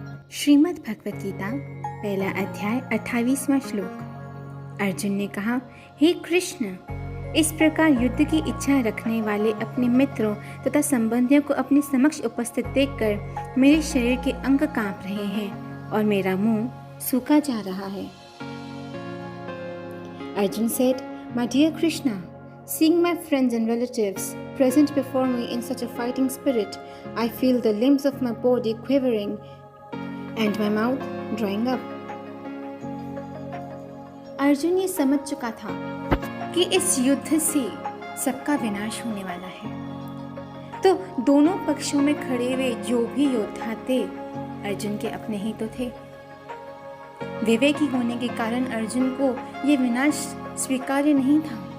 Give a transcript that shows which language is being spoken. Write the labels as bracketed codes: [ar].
[hi] श्रीमद् भगवत गीता पहला अध्याय 28वां श्लोक। अर्जुन ने कहा, हे कृष्ण, इस प्रकार युद्ध की इच्छा रखने वाले अपने मित्रों तथा संबंधियों को अपने समक्ष उपस्थित देखकर मेरे शरीर के अंग कांप रहे हैं और मेरा मुंह सूखा जा रहा है। [en] Arjun said, My dear Krishna, seeing my friends and relatives present before me in such a fighting spirit, I feel the limbs of my body quivering and my mouth drying up. [hi] Arjun ये समझ चुका था कि इस युद्ध से सबका विनाश होने वाला है। तो दोनों पक्षों में खड़े हुए जो भी योद्धा थे, अर्जुन के अपने ही तो थे। विवेकी होने के कारण अर्जुन को ये विनाश स्वीकार्य नहीं था।